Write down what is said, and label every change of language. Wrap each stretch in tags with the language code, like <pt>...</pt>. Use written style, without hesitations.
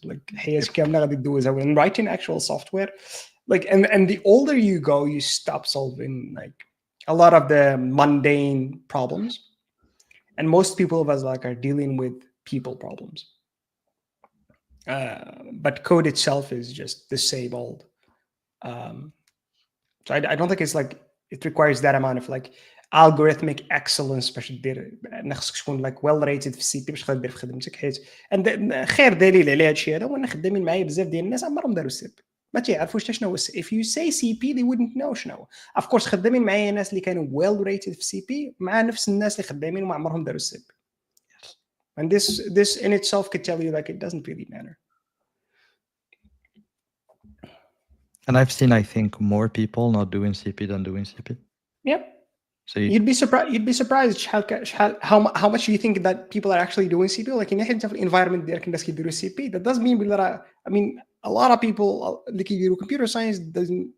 <en>Like, hey, when writing actual software, like, and the older you go, you stop solving like a lot of the mundane problems, and most people of us like are dealing with people problems. But code itself is just the same old. So I don't think it's like it requires that amount of like algorithmic excellence</en> <ar>باش دير خصك تكون</ar> <en>like well rated</en> <ar>في السي بي باش تقدر دير في خدمتك حيت خير دليل على هذا الشيء هذا هو ان خدامين معايا بزاف ديال الناس عمرهم داروا السي بي ما تيعرفوش حتى شنو هو</ar> <en>if you say CP they wouldn't know</en> <ar>شنو</ar> <en>of course</en> <ar>خدامين معايا ناس اللي كانوا</ar> <en>well rated</en> <ar>في سي بي مع نفس الناس اللي خدامين وما عمرهم داروا السي بي</ar> <en>and this in itself could tell you like it doesn't really matter. And I've seen, I think, more people not doing CP than doing CP. Yep. So you'd be surprised. You'd be surprised how much you think that people are actually doing CP. Like in the environment there can do CP. That doesn't mean that. I mean, a lot of people like you computer science doesn't.</en>